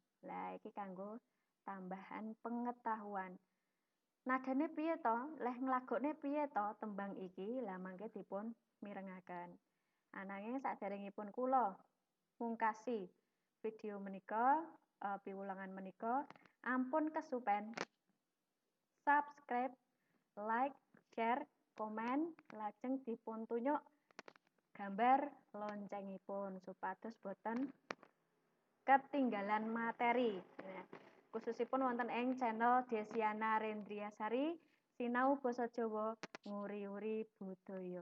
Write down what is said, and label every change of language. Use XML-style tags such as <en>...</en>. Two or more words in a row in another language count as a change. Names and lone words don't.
<jv>Lah iki kanggo tambahan pengetahuan. Nadane piye to? Leh nglagokne piye to tembang iki? Lah mangke dipun mirengaken. Ananging saderengipun kula mungkasi video menika, piwulangan menika, ampun kesupen</jv> <en>subscribe, like, share,</en> <jv>komen, lajeng dipun tunyuk gambar loncengipun supados boten ketinggalan materi. Nah, khususipun wonten ing channel Desiana Rendriasari sinau basa Jawa nguri-uri budaya.</jv>